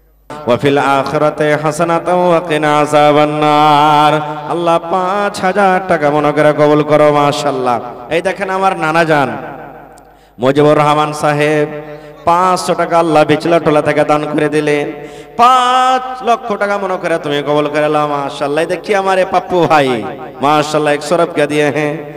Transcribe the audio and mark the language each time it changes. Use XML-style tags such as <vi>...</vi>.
<ar>वफिल आखिरते हसनातन व किना अज़ाबन्नार।</ar> <bn>अल्लाह 5,000 টাকা মনে করে কবুল করো। মাশাআল্লাহ। এই দেখেন আমার নানা জান মুজিবুর রহমান সাহেব 500 টাকা আল্লাহ বিচলা টোলা থেকে দান করে দিলেন। 5 লক্ষ টাকা মনে করে তুমি কবুল করে लो।</bn> <hi>माशाल्लाह। देखिए हमारे पप्पू भाई माशाल्लाह 100 रुपया दिए हैं।</hi>